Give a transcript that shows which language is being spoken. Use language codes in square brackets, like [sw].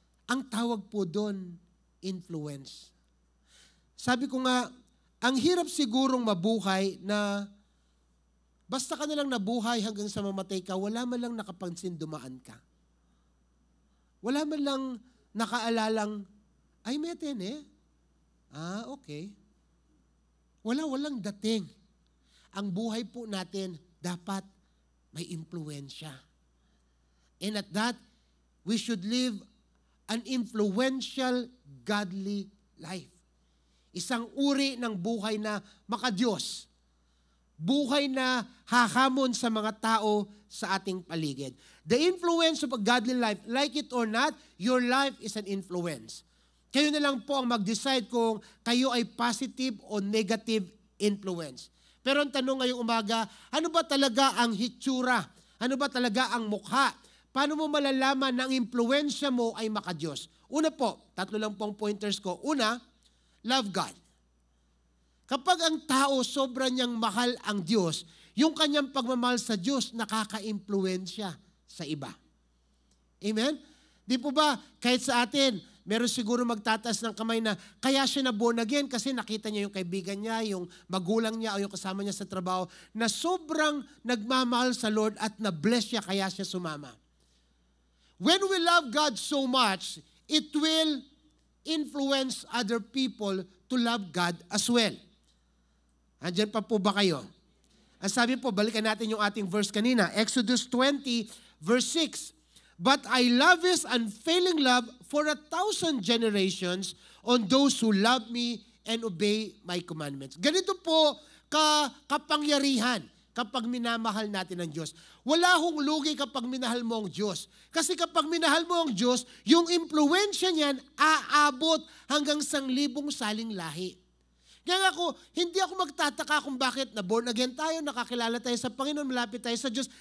[tl] Ang tawag po doon, influence. Sabi ko nga, ang hirap sigurong mabuhay na basta ka na lang nabuhay hanggang sa mamatay ka, wala man lang nakapansin dumaan ka. Wala man lang nakaalalang, ay meten eh. Okay. Walang dating. Ang buhay po natin, dapat may impluensya. [en] And at that, we should live an influential, godly life. [tl] Isang uri ng buhay na makadiyos. Buhay na hahamon sa mga tao sa ating paligid. [en] The influence of a godly life, like it or not, your life is an influence. [tl] Kayo na lang po ang mag-decide kung kayo ay positive o negative influence. Pero ang tanong ngayong umaga, ano ba talaga ang hitsura? Ano ba talaga ang mukha? Paano mo malalaman na ang impluensya mo ay makadiyos? Una po, 3 lang pong pointers ko. Una, [en] love God. [tl] Kapag ang tao sobra niyang mahal ang Diyos, yung kanyang pagmamahal sa Diyos nakaka-impluensya sa iba. Amen? Di po ba, kahit sa atin, meron siguro magtataas ng kamay na kaya siya na born again kasi nakita niya yung kaibigan niya, yung magulang niya o yung kasama niya sa trabaho na sobrang nagmamahal sa Lord at na-bless siya kaya siya sumama. [en] When we love God so much, it will influence other people to love God as well. [tl] Andyan pa po ba kayo? Ang sabi po, balikan natin yung ating verse kanina, Exodus 20, verse 6. [en] But I love His unfailing love for 1,000 generations on those who love me and obey my commandments. [tl] Ganito po kapangyarihan, kapag minamahal natin ang Diyos. Wala hong lugi kapag minahal mo ang Diyos. Kasi kapag minahal mo ang Diyos, yung impluensya niyan aabot hanggang 1,000 saling lahi. Kaya hindi ako magtataka kung bakit na born again tayo, nakakilala tayo sa Panginoon, malapit tayo sa Diyos.